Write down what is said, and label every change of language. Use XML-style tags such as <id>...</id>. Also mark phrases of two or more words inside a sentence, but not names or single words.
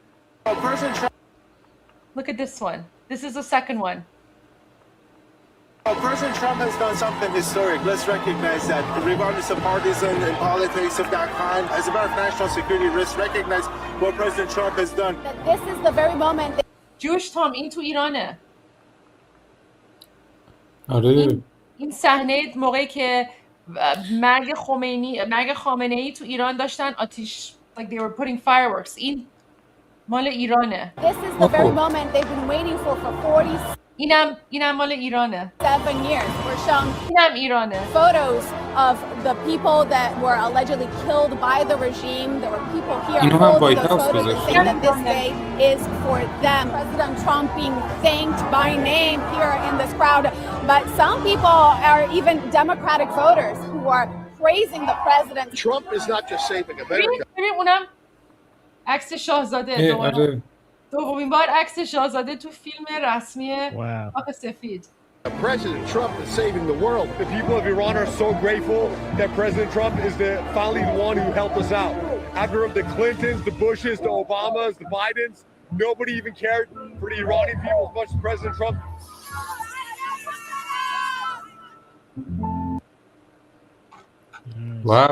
<en>Look at this one. This is the second one. Well, President Trump has done something historic. Let's recognize that, regardless of partisan and politics of that kind. As a matter of national security, let's recognize what President Trump has done. That this is the very moment.</en> <fa>Jewish Tom این تو ایرانه. آره این صحنه موقعی که مرگ خامنه ای تو ایران داشتن آتیش</fa> <en>like they were putting fireworks.</en> <fa>این مال ایرانه.</fa> <en>This is the very moment they've been waiting for 40.</en> <fa>اینم مال ایرانه.</fa> <en>7 years. We're shown</en> <fa>اینم ایرانه.</fa> <en>photos of the people that were allegedly killed by the regime. There were people here You know how holding White those House photos was and saying that this day is for them. President Trump being thanked by name here in this crowd. But some people are even Democratic voters who are praising the president. Trump is not just saving America.</en> <fa>ببین اونم عکس شاهزاده دومین بار عکس شاهزاده تو فیلم رسمی خاک سفید.</fa> <en>President Trump is saving the world. The people of Iran are so grateful that President Trump is finally the one who helped us out. After the Clintons, the Bushes, the Obamas, the Bidens, nobody even cared for the Iranian people as much as President Trump. Wow.</en>